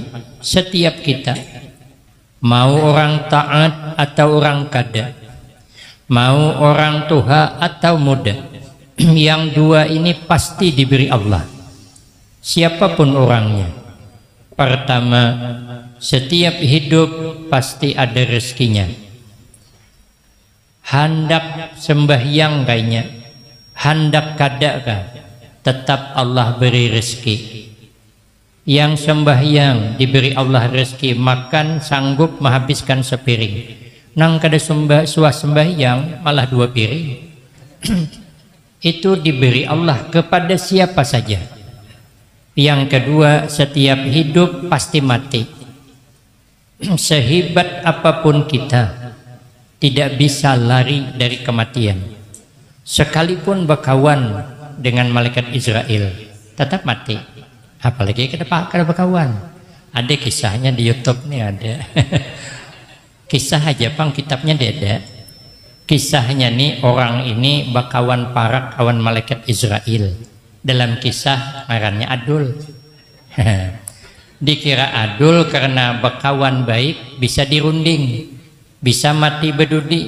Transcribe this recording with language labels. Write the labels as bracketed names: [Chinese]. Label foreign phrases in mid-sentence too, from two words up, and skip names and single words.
[Banjar] Setiap kita, mau orang taat atau orang kada, mau orang tua atau muda, yang 2 ini pasti diberi Allah, siapapun orangnya. [Indonesian] Pertama, setiap hidup pasti ada rezekinya. [Banjar] Hendak sembahyang kayaknya, hendak kada kah, tetap Allah beri rezeki. [Indonesian] Yang sembahyang diberi Allah rezeki, makan sanggup menghabiskan sepiring. [Banjar] Nang kada sembahyang malah 2 piring. [Indonesian] Itu diberi Allah kepada siapa saja. Yang kedua, setiap hidup pasti mati. Sehebat apapun kita, tidak bisa lari dari kematian. Sekalipun berkawan dengan malaikat Israel, tetap mati. [Banjar] Apalagi kada berkawan. Ada kisahnya di YouTube nih, ada. Kisah aja pang, kitabnya ada. Kisahnya nih, orang ini berkawan parak kawan malaikat Israel. Dalam kisah ngarannya Adul. Dikira Adul karena berkawan baik bisa dirunding, bisa mati berdudi.